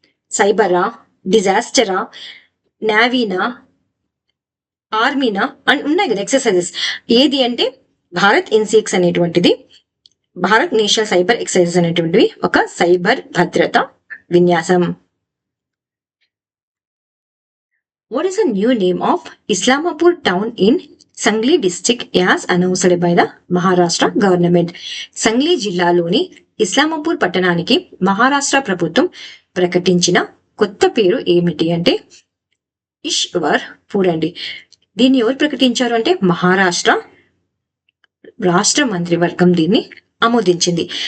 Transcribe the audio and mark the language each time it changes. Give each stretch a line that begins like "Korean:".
Telugu: సైబరా, డిజాస్టరా, నావీనా, ఆర్మీనా అని ఉన్నాయి కదా ఎక్సర్సైజెస్. ఏది అంటే భారత్ ఎన్సిఎక్స్ అనేటువంటిది భారత్ నేషనల్ సైబర్ ఎక్సర్సైజెస్ అనేటువంటివి ఒక సైబర్ భద్రత విన్యాసం.
English: What is the new name of Islamapur town in Sangli district as announced by the Maharashtra government?
Telugu: Sangli జిల్లాలోని ఇస్లామాపూర్ పట్టణానికి మహారాష్ట్ర ప్రభుత్వం ప్రకటించిన కొత్త పేరు ఏమిటి అంటే ఈశ్వర్పూర్ అండి. దీన్ని ఎవరు ప్రకటించారు అంటే మహారాష్ట్ర రాష్ట్ర మంత్రివర్గం దీన్ని ఆమోదించింది.